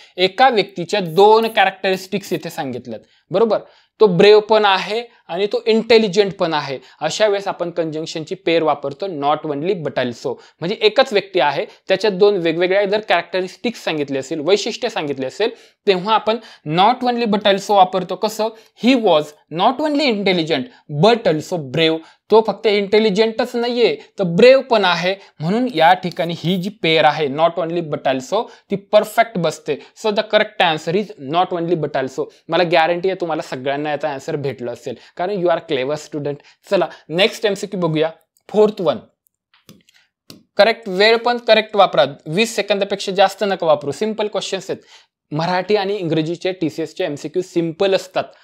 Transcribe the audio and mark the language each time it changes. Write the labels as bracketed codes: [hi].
[mr] एका व्यक्तीच्या 2 कॅरेक्टरिस्टिक्स इथे सांगितल्यात. बरोबर, तो ब्रेव पण आहे आणि तो इंटेलिजंट पण आहे. अशा वेळेस आपण कंजंक्शनची पेअर वापरतो, नॉट ओनली बट ऑल्सो. म्हणजे एकच व्यक्ती आहे, त्याच्यात 2 वेगवेगळ्या जर कॅरेक्टरिस्टिक्स सांगितले असेल, वैशिष्ट्य सांगितले असेल, तेव्हा आपण नॉट ओनली बट ऑल्सो वापरतो. [en] कसं, he was not only intelligent but also brave. [mr] तो फक्त इंटेलिजंटच नाहीये तर ब्रेव पण आहे. म्हणून या ठिकाणी ही जी पेअर आहे नॉट ओनली बट ऑल्सो ती परफेक्ट बसते. [en] So the correct answer is not only but also. [mr] मला गॅरंटी आहे तुम्हाला सगळ्यांना याचा आन्सर भेटलं असेल, कारण [en] You are clever student. [mr] चला नेक्स्ट MCQ बघूया. 4th वन, करेक्ट वेळ पण करेक्ट वापरा. 20 सेकंदापेक्षा जास्त नका वापरू. सिंपल क्वेश्चन्स आहेत. मराठी आणि इंग्रजीचे TCSचे MCQ सिंपल असतात.